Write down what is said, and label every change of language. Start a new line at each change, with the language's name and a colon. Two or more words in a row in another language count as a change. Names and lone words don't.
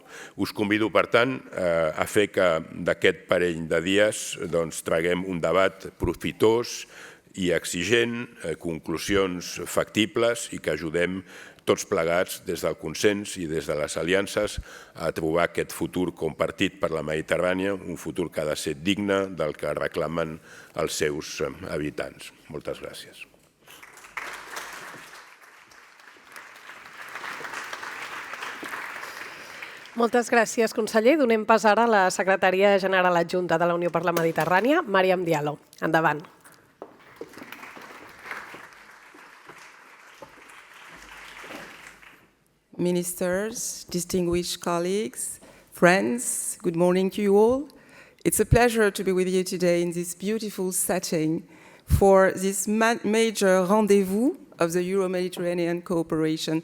Catalan: Us convido, per tant, a fer que d'aquest parell de dies traguem un debat profitós i exigent, conclusions factibles i que ajudem tots plegats des del consens i des de les aliances a trobar aquest futur compartit per la Mediterrània, un futur que ha de ser digne del que reclamen els seus habitants. Moltes gràcies. Moltes gràcies, conseller. Donem pas ara a la secretària general adjunta de la Unió per la Mediterrània, Màriam Diallo. Endavant.
English: Ministers, distinguished colleagues, friends, good morning to you all. It's a pleasure to be with you today in this beautiful setting for this major rendezvous of the Euro-Mediterranean cooperation.